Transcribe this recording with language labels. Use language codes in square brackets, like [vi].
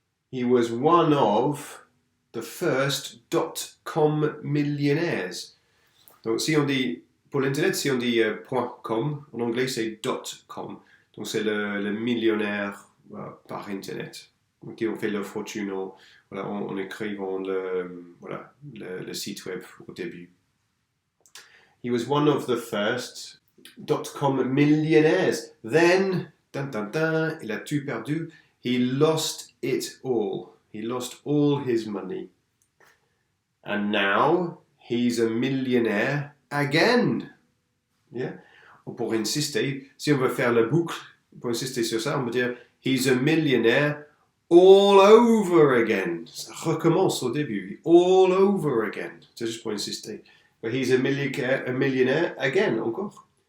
[en] He was one of the first .com millionaires. [fr] Donc si on dit, pour l'internet, si on dit .com, en anglais c'est .com. Donc c'est le millionnaire par internet. Okay, on fait la fortune en écrivant le site web au début. [en] He was one of the first .com millionaires. Then, [fr] il a tout perdu. [en] He lost it all. He lost all his money. And now he's a millionaire again. Yeah? [fr] Pour insister, si on veut faire la boucle, pour insister sur ça, on peut dire [en] he's a millionaire all over again. [fr] Ça recommence au début. [en] All over again. [fr] C'est juste pour insister. [en] But he's a millionaire again, encore.